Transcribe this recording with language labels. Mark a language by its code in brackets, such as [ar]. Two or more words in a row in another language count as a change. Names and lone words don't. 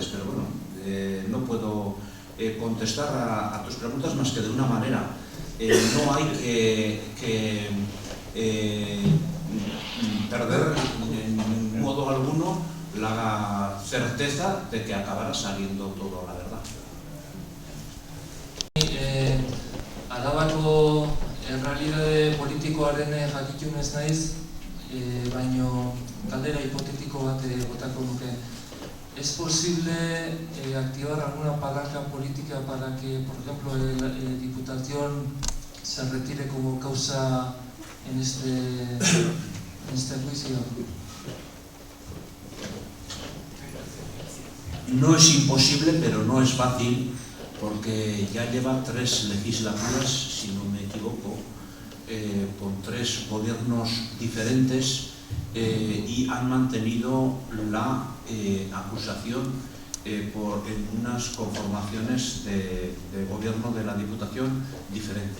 [es] Pero bueno, no puedo contestar a tus preguntas más que de una manera. No hay que perder en modo alguno la certeza de que acabará saliendo todo la verdad. [eu] Arabako errealitate politikoaren jakitun ez naiz, baino galdera hipotetiko bat botako nuke. [es] ¿Es posible activar alguna palanca política para que, por ejemplo, la Diputación se retire como causa en este juicio? No es imposible, pero no es fácil, porque ya lleva 3 legislaturas, si no me equivoco, con 3 gobiernos diferentes y han mantenido la acusación en unas conformaciones de gobierno de la Diputación diferente.